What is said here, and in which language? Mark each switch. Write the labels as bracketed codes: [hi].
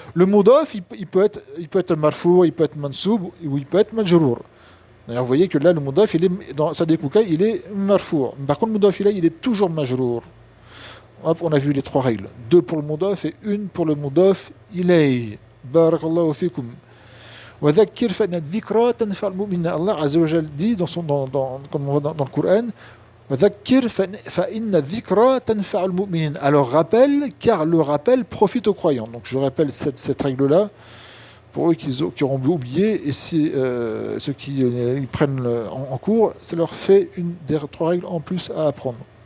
[fr] Le mudaf, il peut être marfou, il peut être mansoub, ou il peut être majrour. D'ailleurs, vous voyez que là, le mudaf, dans Sadiq Kouka, il est marfou. Par contre, le mudaf ilay, il est toujours majrour. Hop, on a vu les trois règles. Deux pour le mudaf et une pour le mudaf ilay. [ar] Barakallahu fikum. وذكر فإن الذكرى تنفع المؤمنين. [fr] Allah Azza wa Jal dit comme on voit dans le Coran, [ar] وذكر فإن الذكرى تنفع المؤمنين. [fr] Alors rappelle, car le rappel profite aux croyants. Donc je rappelle cette règle-là pour eux qui auront oublié, et si ceux qui ils prennent en cours, ça leur fait une des trois règles en plus à apprendre.